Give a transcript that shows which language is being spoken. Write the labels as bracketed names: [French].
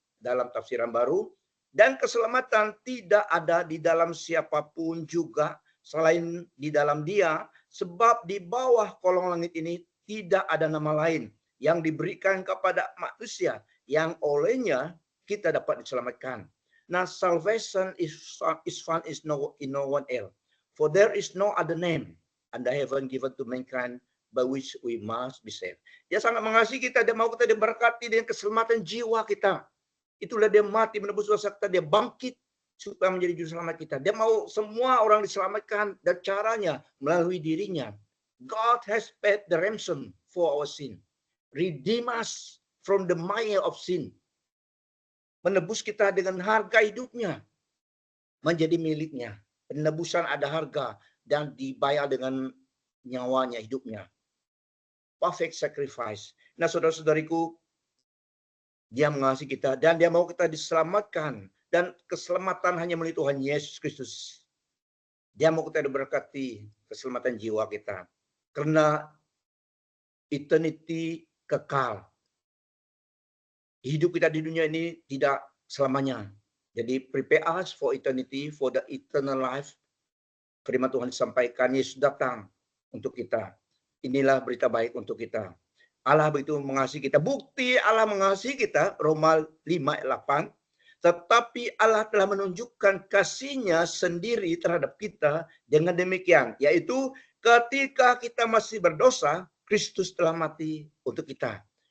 [Indonesian] Dalam tafsiran baru, dan keselamatan tidak ada di dalam siapapun juga selain di dalam dia, sebab di bawah kolong langit ini tidak ada nama lain yang diberikan kepada manusia yang olehnya kita dapat diselamatkan. [English] Now salvation is found in no one else, for there is no other name under heaven given to mankind by which we must be saved. [Indonesian] Dia sangat mengasihi kita, dia mau kita diberkati dengan keselamatan jiwa kita. Itulah dia mati menebus dosa kita, dia bangkit supaya menjadi juru selamat kita. Dia mau semua orang diselamatkan, dan caranya melalui dirinya. [English] God has paid the ransom for our sin, redeem us from the mire of sin. [Indonesian] Menebus kita dengan harga hidupnya menjadi miliknya. Penebusan ada harga dan dibayar dengan nyawanya, hidupnya. [English] Perfect sacrifice. [Indonesian] Nah, saudara-saudariku, dia mengasihi kita dan dia mau kita diselamatkan, dan keselamatan hanya melalui Tuhan Yesus Kristus. Dia mau kita diberkati keselamatan jiwa kita, karena eternity kekal. Hidup kita di dunia ini tidak selamanya. [English] Jadi prepare us for eternity, for the eternal life. [Indonesian] Firman Tuhan disampaikan, Yesus datang untuk kita. Inilah berita baik untuk kita. Allah begitu mengasihi kita. Bukti Allah mengasihi kita, Roma 5 ayat 8. Tetapi Allah telah menunjukkan kasih-Nya sendiri terhadap kita dengan demikian, yaitu ketika kita masih berdosa, Kristus telah mati untuk kita.